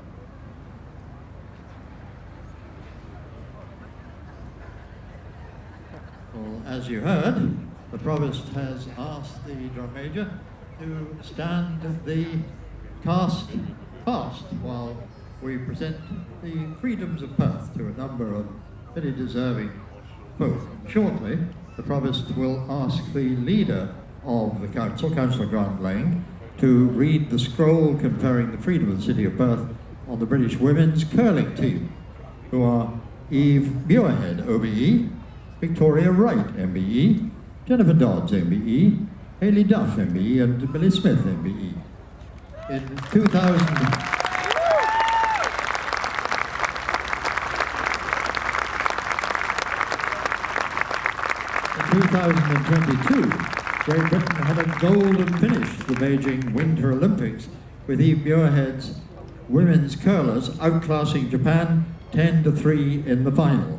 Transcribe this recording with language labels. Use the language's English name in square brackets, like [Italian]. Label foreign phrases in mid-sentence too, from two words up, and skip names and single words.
[English] Well, as you heard, the Provost has asked the Drum Major to stand the cast fast while we present the freedoms of Perth to a number of very deserving folk. Shortly, the Provost will ask the leader of the council, Councillor Grant Lane, to read the scroll conferring the freedom of the City of Perth on the British women's curling team, who are Eve Muirhead OBE, Victoria Wright MBE, Jennifer Dodds MBE, Hailey Duff MBE, and Mili Smith MBE. In 2022, Great Britain had a golden finish to the Beijing Winter Olympics, with Eve Muirhead's women's curlers outclassing Japan 10-3 in the final.